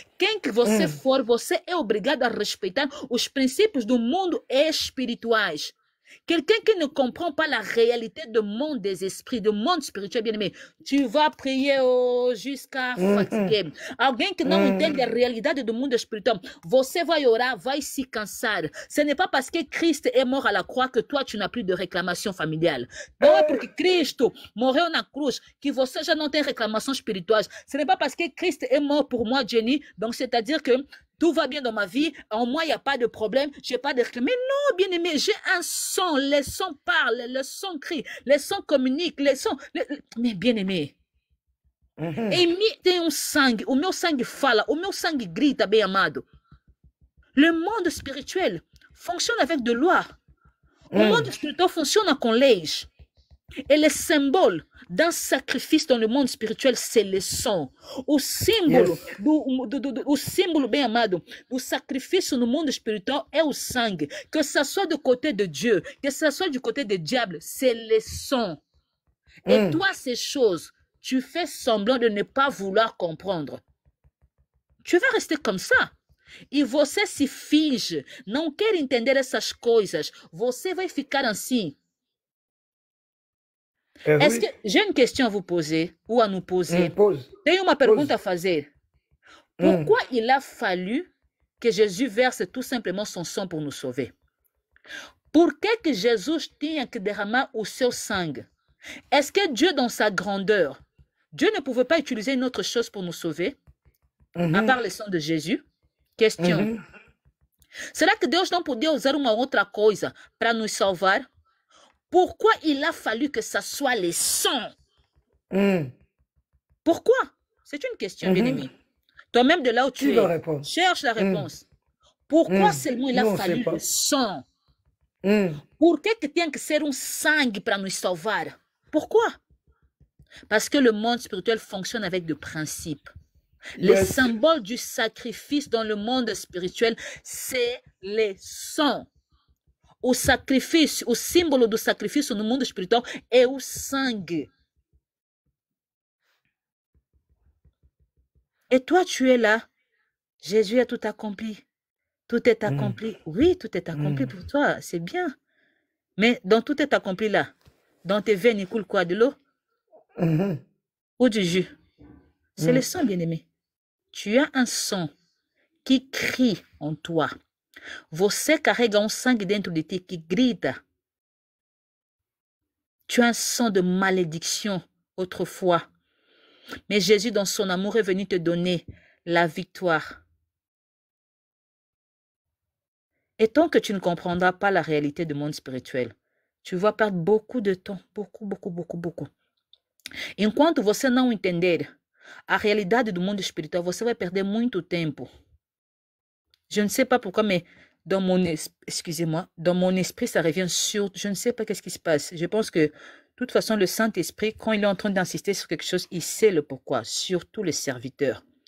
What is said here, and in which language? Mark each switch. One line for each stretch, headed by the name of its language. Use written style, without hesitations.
Portuguese: Quem que você for, você é obrigado a respeitar os princípios do mundo espirituais.
French: Quelqu'un qui ne comprend pas la réalité du monde des esprits, du monde spirituel, bien aimé, tu vas prier jusqu'à fatiguer.
Portuguese: Alguém que não entende a realidade do mundo espiritual, você vai orar, vai se cansar.
French: Ce n'est pas parce que Christ est mort à la croix que toi, tu n'as plus de réclamation familiale.
Portuguese: Não é porque Cristo morreu na cruz que você já não tem
French: réclamation spirituelle. Ce n'est pas parce que Christ est mort pour moi, Jenny, donc c'est-à-dire que tout va bien dans ma vie, en moi, il n'y a pas de problème, je n'ai pas de réclamation. Mais non, bien aimé, j'ai un son, les sons parlent, les sons crient, les sons communiquent, les sons... Mais bien aimé,
Portuguese: em mim tem sangue, o meu sangue fala, o meu sangue grita, bem amado.
French: Le monde spirituel fonctionne avec de lois.
Portuguese: O monde spirituel fonctionne com leis.
French: Et le symbole d'un sacrifice dans le monde spirituel, c'est le sang.
Portuguese: O símbolo, o símbolo bem amado, do sacrifício no mundo espiritual é o sangue.
French: Que ce soit du côté de Dieu, que ce soit du côté du diable, c'est le sang. Et toi, ces choses, tu fais semblant de ne pas vouloir comprendre. Tu vas rester comme ça.
Portuguese: E você se finge, não quer entender essas coisas. Você vai ficar assim.
French: Est-ce que j'ai une question à vous poser ou à nous poser?
Portuguese: Tenho uma pergunta a fazer.
French: Pourquoi il a fallu que Jésus verse tout simplement son sang pour nous sauver?
Portuguese: Por que Jesus tinha que derramar o seu sangue?
French: Est-ce que Dieu, dans sa grandeur, Dieu ne pouvait pas utiliser une autre chose pour nous sauver, à part le sang de Jésus? Question.
Portuguese: Será que Deus não podia usar uma outra coisa para nos salvar?
French: Pourquoi il a fallu que ça soit le sang? Pourquoi? C'est une question, bien-aimé. Toi-même, de là où tu es, cherche la réponse. Pourquoi seulement il a fallu le sang?
Portuguese: Por que tem que ser sangue para nos salvar?
French: Pourquoi? Parce que le monde spirituel fonctionne avec des principes. Les
English: Yes.
French: symboles du sacrifice dans le monde spirituel, c'est les sangs.
Portuguese: O sacrifício, o símbolo do sacrifício no mundo espiritual é o sangue.
French: Et toi, tu es là. Jésus a tout accompli. Tout est accompli. Oui, tout est accompli pour toi. C'est bien. Mais dans tout est accompli là, dans tes veines, il coule quoi? De l'eau ou du jus? C'est le sang, bien-aimé. Tu as un sang qui crie en toi.
Portuguese: Você carrega um sangue dentro de ti qui grita.
French: Tu as un sang de malédiction autrefois. Mais Jésus, dans son amour, est venu te donner la victoire. Et tant que tu ne comprendras pas la réalité du monde spirituel, tu vas perdre beaucoup de temps, beaucoup.
Portuguese: Enquanto você não entender a realidade do mundo espiritual, você vai perder muito tempo.
French: Je ne sais pas pourquoi, mais dans mon, excusez-moi, dans mon esprit, ça revient sur... Je ne sais pas qu'est-ce qui se passe. Je pense que, de toute façon, le Saint-Esprit, quand il est en train d'insister sur quelque chose, il sait le pourquoi, surtout les serviteurs.